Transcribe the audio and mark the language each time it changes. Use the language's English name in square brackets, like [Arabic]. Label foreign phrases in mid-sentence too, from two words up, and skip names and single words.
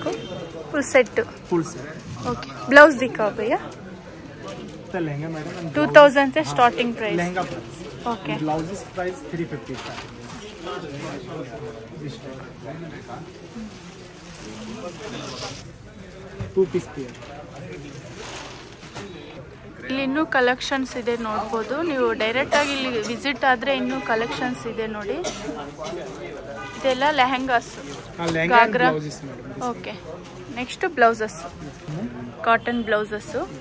[English] full set. okay. [Hindi] ब्लाउज दिखाओ भैया. लहंगा मैडम 2000 से [English] starting price. [Hindi] लहंगा प्राइस. ओके. [English] blouse price [Hindi] 350 का. 2 [English] piece pair. [Kannada] ಇಲ್ಲಿ ಇನ್ನೂ ಕಲೆಕ್ಷನ್ಸ್ ಇದೆ ನೋಡ್ಬೋದು ನೀವು. ಡೈರೆಕ್ಟಾಗಿ ಇಲ್ಲಿ ವಿಸಿಟ್ ಆದರೆ ಇನ್ನೂ ಕಲೆಕ್ಷನ್ಸ್ ಇದೆ ನೋಡಿ. ಇದೆಲ್ಲ ಲೆಹಂಗಾಸ್, ಘಾಗ್ರಾ. [English] okay. next blouses, cotton blouses.